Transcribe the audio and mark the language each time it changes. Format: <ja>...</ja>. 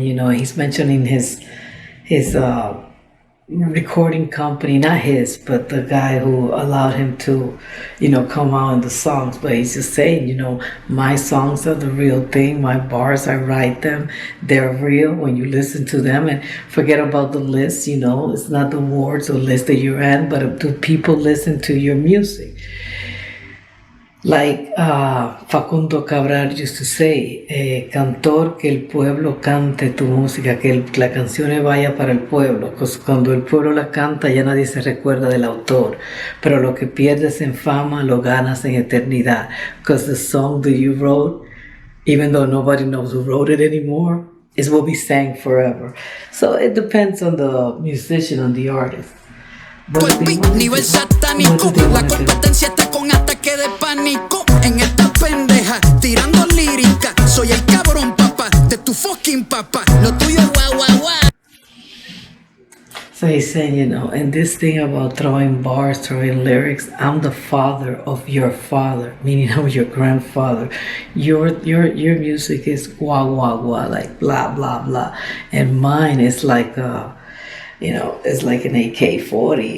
<en>You know, he's mentioning his recording company, not his, but the guy who allowed him to, you know, come out in the songs. But he's just saying, you know, my songs are the real thing. My bars, I write them. They're real when you listen to them. And forget about the list, you know, it's not the awards or list that you're in, but do people listen to your music? Like Facundo Cabral used to say,</en> <es>cantor, que el pueblo cante tu música, que la canción vaya para el pueblo. Pues cuando el pueblo la canta ya nadie se recuerda del autor, pero lo que pierdes en fama lo ganas en eternidad.</es> <en>Because the song that you wrote, even though nobody knows who wrote it anymore, is what we sang forever. So it depends on the musician, on the artist.</en> <es>Nivel satánico, la competencia está con ataque de pánico. En esta pendeja, tirando lírica, soy el cabrón papá de tu fucking papá. Lo tuyo es guau guau guau.</es> <en>So he's saying, you know, and this thing about throwing bars, throwing lyrics, I'm the father of your father, meaning I'm your grandfather. Your music is guau guau guau, like blah blah blah, and mine is like you know, it's like an AK-40.</en>